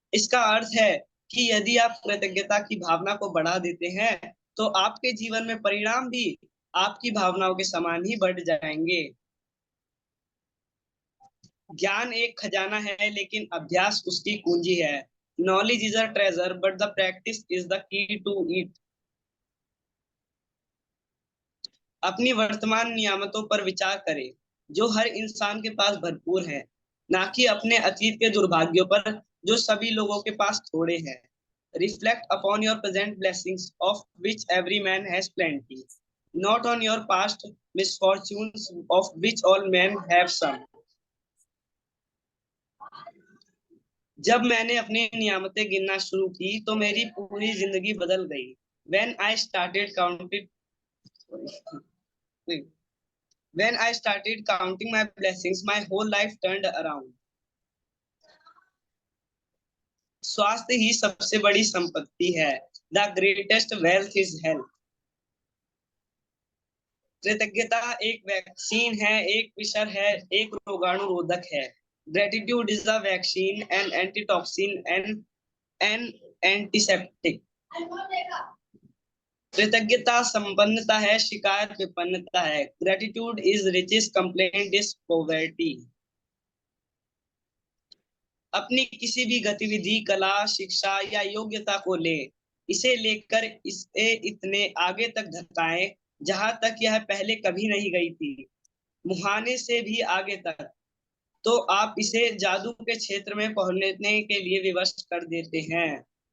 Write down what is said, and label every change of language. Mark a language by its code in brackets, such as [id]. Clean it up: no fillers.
[hi] इसका अर्थ है कि यदि आप कृतज्ञता की भावना को बढ़ा देते हैं तो आपके जीवन में परिणाम भी आपकी भावनाओं के समान ही बढ़ जाएंगे। ज्ञान एक खजाना है लेकिन अभ्यास उसकी कुंजी है। [en] knowledge is a treasure but the practice is the key to it. [hi] अपनी वर्तमान नियामतों पर विचार करें जो हर इंसान के पास भरपूर है, ना कि अपने अतीत के दुर्भाग्यों पर जो सभी लोगों के पास थोड़े हैं. [en] Reflect upon your present blessings of which every man has plenty, not on your past misfortunes of which all men have some. [hi] जब मैंने अपनी नियामतें गिनना शुरू की तो मेरी पूरी जिंदगी बदल गई. [en] When I started counting, when I started counting my blessings, my whole life turned around. [hi] स्वास्थ्य ही सबसे बड़ी संपत्ति है. [en] The greatest wealth is health. [hi] कृतज्ञता एक वैक्सीन है, एक विषर है, एक रोगाणुरोधक है. [en] Gratitude is a vaccine, an antitoxin, and an antiseptic. [hi] कृतज्ञता संपन्नता है, शिकायत विपन्नता है. [en] Gratitude is riches, complaint is poverty. [hi] अपनी किसी भी गतिविधि, कला, शिक्षा या योग्यता को ले, इसे लेकर इसे इतने आगे तक धकाएं जहां तक यह पहले कभी नहीं गई थी, मुहाने से भी आगे तक, तो आप इसे जादू के क्षेत्र में पहुंचने के लिए विवश कर देते हैं.